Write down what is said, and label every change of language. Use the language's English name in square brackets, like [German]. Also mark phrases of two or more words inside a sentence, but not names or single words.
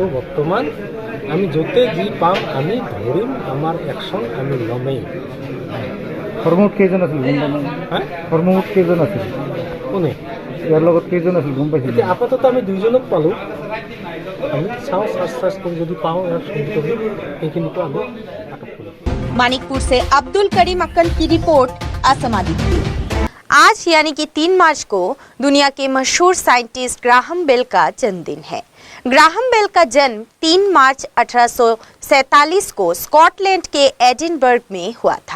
[Assamese] বৰ্তমান আমি য'তে যি পাম আমি ধৰিম, আমাৰ একশ্যন আমি ল'মেই। কৰ্মত কেইজন আছিল গম পালে হা কৰ্মত কেইজন আছিল কোনে ইয়াৰ লগত কেইজন আছিল গম পাইছিল এতিয়া আপাতত আমি দুইজনক পালোঁ আমি চাওঁ চাৰ্চ কৰি যদি পাওঁ ইয়াৰ সন্ধিকবি সেইখিনিতো আমি আটক কৰিম [Hindi] मानिकपुर से अब्दुल करीम अक्कल की रिपोर्ट असम आदित्य। आज यानी कि 3 मार्च को दुनिया के मशहूर साइंटिस्ट ग्राहम बेल का जन्मदिन है। ग्राहम बेल का जन्म 3 मार्च 1847 को स्कॉटलैंड के एडिनबर्ग में हुआ था।